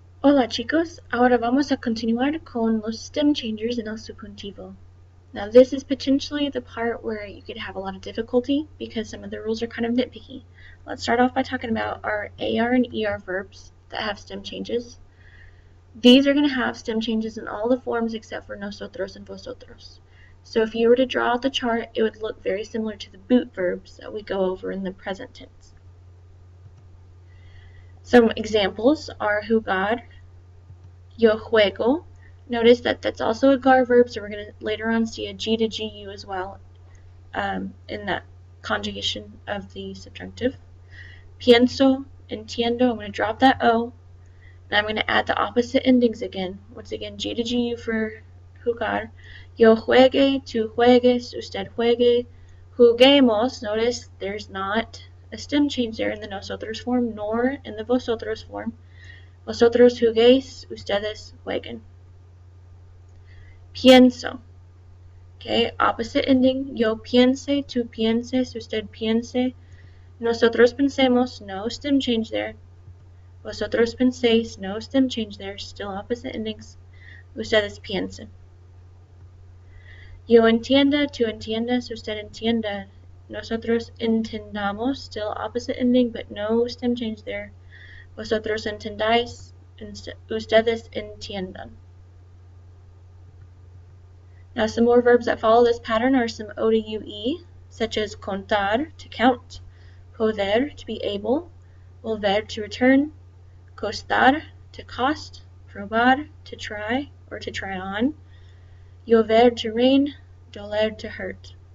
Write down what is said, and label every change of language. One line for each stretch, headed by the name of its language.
Spanish: Hola chicos, ahora vamos a continuar con los stem changers en el subjuntivo.
English: Now this is potentially the part where you could have a lot of difficulty because some of the rules are kind of nitpicky. Let's start off by talking about our AR and ER verbs that have stem changes. These are going to have stem changes in all the forms except for nosotros and vosotros. So if you were to draw out the chart, it would look very similar to the boot verbs that we go over in the present tense. Some examples are jugar,
Spanish: yo juego.
English: Notice that that's also a GAR verb, so we're going to later on see a G to GU as well in that conjugation of the subjunctive.
Spanish: Pienso, entiendo,
English: I'm going to drop that O, and I'm going to add the opposite endings again. Once again, G to GU for jugar.
Spanish: Yo juegue, tú juegues, usted juegue, juguemos.
English: Notice there's not a stem change there in the nosotros form, nor in the vosotros form.
Spanish: Vosotros juguéis, ustedes jueguen. Pienso.
English: Okay, opposite ending.
Spanish: Yo piense, tú pienses, usted piense. Nosotros pensemos,
English: no stem change there.
Spanish: Vosotros penséis,
English: no stem change there. Still opposite endings.
Spanish: Ustedes piensen. Yo entienda, tú entiendas, usted entienda. Nosotros entendamos,
English: still opposite ending, but no stem change there.
Spanish: Vosotros entendáis, ustedes entiendan.
English: Now some more verbs that follow this pattern are some O to UE, such as contar, to count, poder, to be able, volver, to return, costar, to cost, probar, to try or to try on, llover, to rain, doler, to hurt.